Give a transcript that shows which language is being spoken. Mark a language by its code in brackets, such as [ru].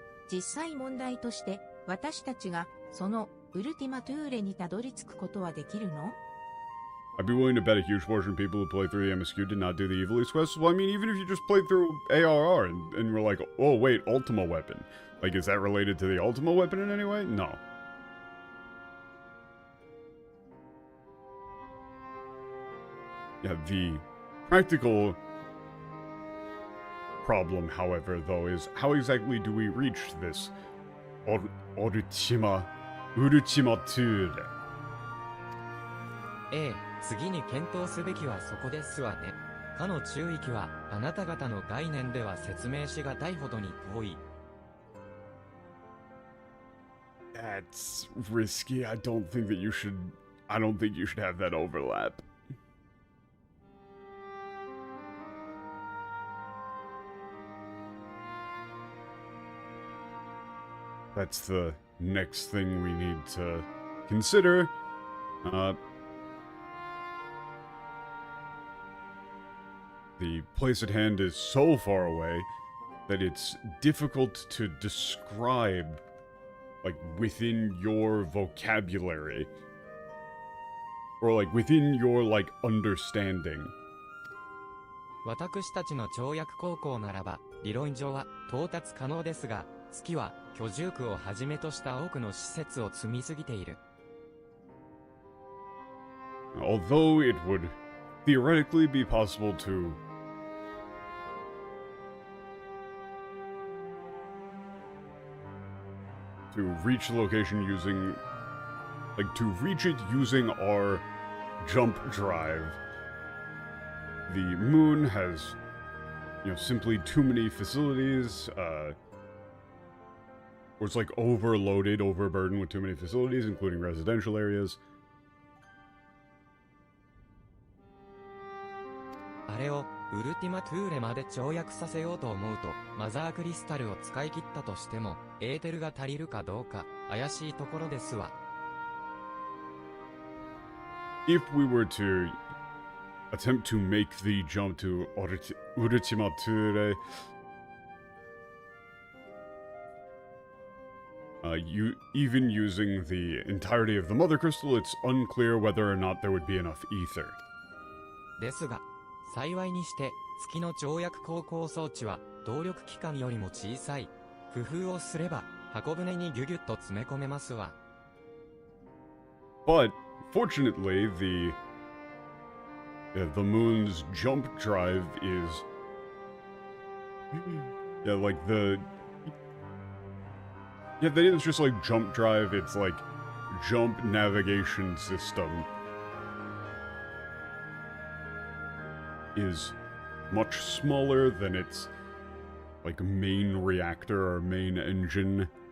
[ja] 実際問題として、私たちがそのウルティマトゥーレにたどり着くことはできるの? [en] I'd be willing to bet a huge portion of people who play through the MSQ did not do the Evilise quests. Well, I mean, even if you just played through ARR and were like, oh wait, Ultima weapon. Like, is that related to the Ultima weapon in any way? No. Yeah, the practical problem, however, though, is how exactly do we reach this Urutima Tour? [ja] 次に検討すべきはそこですわね。かの中域はあなた方の概念では説明しがたいほどに遠い。 [en] That's risky. I don't think you should have that overlap. That's the next thing we need to consider. The place at hand is so far away that it's difficult to describe, like, within your vocabulary. Or, like, within your, like, understanding. [ja] 私たちの跳躍高校ならば、理論上は到達可能ですが、月は居住区をはじめとした多くの施設を積みすぎている。 [en] Although it would theoretically be possible to reach the location using, like, to reach it using our jump drive, the moon has, you know, simply too many facilities, or it's like overloaded, overburdened with too many facilities, including residential areas. [ja] あれをウルティマトゥーレまで跳躍させようと思うと、マザークリスタルを使い切ったとしても、エーテルが足りるかどうか怪しいところですわ。 [en] If we were to attempt to make the jump to Ultima Thule, even using the entirety of the Mother Crystal, it's unclear whether or not there would be enough ether. [ja] ですが、幸いにして月の跳躍航行装置は動力機関よりも小さい。工夫をすれば箱舟にギュギュッと詰め込めますわ。 [en] But fortunately, the moon's jump drive is like that is just like jump drive. It's like jump navigation system is much smaller than its like main reactor or main engine.